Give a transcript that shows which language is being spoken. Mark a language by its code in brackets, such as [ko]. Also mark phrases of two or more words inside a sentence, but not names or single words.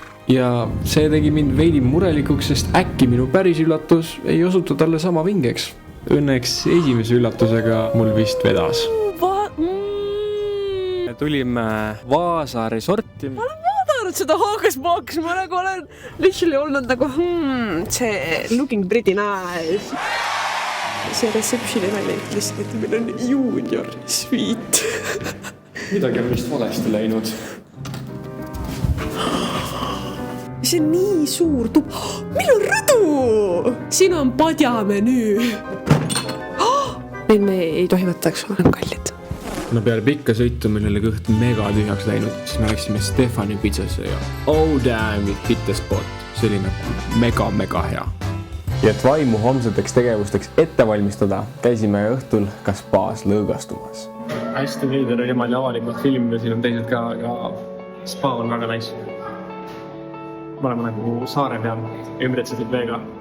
[et] Ja see tegi mind veidi murelikuks, sest äkki minu päris üllatus ei osutu talle sama vingeks. Õnneks esimese üllatusega mul vist vedas. Tulime Vaasa resorti. Ma olen vaadanud seda hookuspookus, ma nagu olen literally olnud nagu see [en] looking pretty nice. [et] See receptioni välja ütles, et meil on [en] junior sweet. [et] Midagi on vist valesti läinud. See on nii suur tup. Meil on rõdu! Siin on padjamenüü. Meil me ei tohi võtta, eks ole, kallid. No peale pikka sõitu meil oli kõht mega tühjaks läinud, siis me läksime Stefani pitsasse ja [en] oh damn it, hit the spot. [et] See oli nagu mega hea. Ja et vaimu homseteks tegevusteks ette valmistada, käisime õhtul ka spaas lõõgastumas. Hästi veider oli niimoodi avalikult filmida, siin on teised ka, aga spa on väga nice. Me oleme nagu saare peal, ümbretsetud veega.